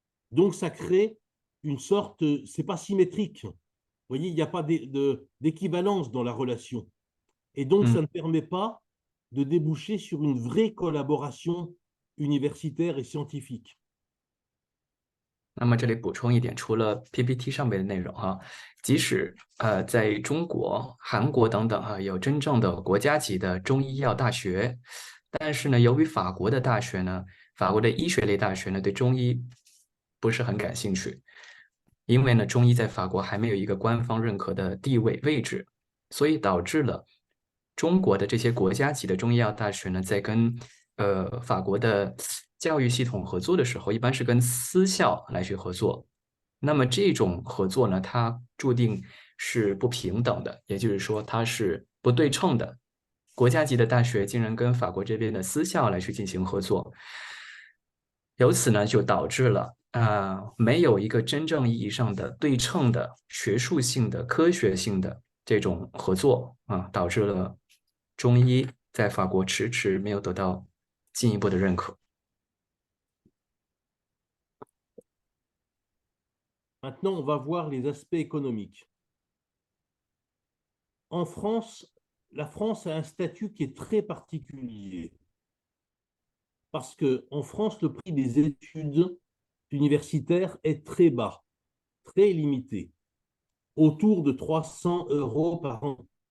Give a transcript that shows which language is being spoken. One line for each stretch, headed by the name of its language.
French: Donc, ça crée une sorte, c'est pas symétrique. Vous voyez, il n'y a pas d'équivalence dans la relation. Et donc, ça ne permet pas de déboucher sur une vraie collaboration universitaire et scientifique.
Chinese: 那么这里补充一点，除了 PPT 上面的内容哈，即使在中国、韩国等等哈有真正的国家级的中医药大学，但是呢，由于法国的大学呢，法国的医学类大学呢对中医不是很感兴趣，因为呢中医在法国还没有一个官方认可的地位位置，所以导致了中国的这些国家级的中医药大学呢，在跟法国的教育系统合作的时候，一般是跟私校来去合作。那么这种合作呢，它注定是不平等的，也就是说它是不对称的。国家级的大学竟然跟法国这边的私校来去进行合作，由此呢就导致了没有一个真正意义上的对称的学术性的科学性的这种合作导致了中医在法国迟迟没有得到进一步的认可。
French: Maintenant, on va voir les aspects économiques. En France, la France a un statut qui est très particulier. Parce qu'en France, le prix des études universitaires est très bas, très limité, autour de 300 € par an.